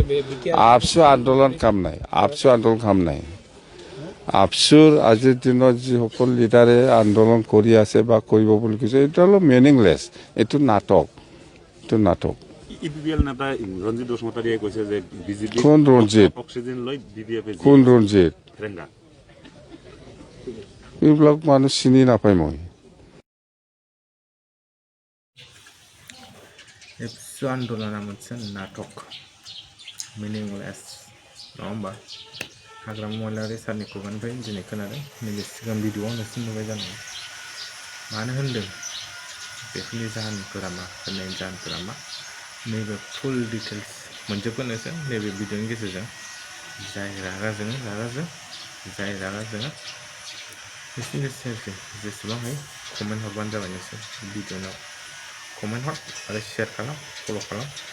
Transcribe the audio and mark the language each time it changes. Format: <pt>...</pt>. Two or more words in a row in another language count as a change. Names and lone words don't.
<as>আপসু আন্দোলন কাম নাই আপসু আন্দোলন কাম নাই আপসুৰ আজিৰ দিনত যিসকল লিডাৰে আন্দোলন কৰি আছে বা কৰিব বুলি কৈছে এইটো অলপ মিনিংলেছ এইটো নাটক ইপিপিএল নেতা ৰঞ্জিত বসুমতাৰীয়ে কৈছে যে বিজেপি কোন ৰঞ্জিত অক্সিজেন লৈ বিপিএফে কোন ৰঞ্জিত ৰেংগা এইবিলাক মানুহ চিনি নাপায় মই</as> <brx>एबसु आन्दोलना मोनसे नाटक मिनिंलेस नङा होमबा हाग्रामा महिलारि सारनि खुगानिफ्राय दिनै खोनादों नैबे सिगां भिडिअ'आव नोंसोर नुबाय जानांगौ मानो होनदों बेफोरनि जाहोनफोरा मा होननायनि जाहोनफोरा मा नैबे</brx> <en>full details</en> <brx>मोनजोबगोन नोंसोर नैबे भिडिअ'नि गेजेरजों जाय रागा जोङो जाय रागा जोङा नोंसोरनि गोसोआव जेसेबां हायो कमेन्ट हरबानो जाबाय नोंसोर भिडिअ'नाव कमेन्ट हर आरो शेयार खालाम फल' खालाम</brx>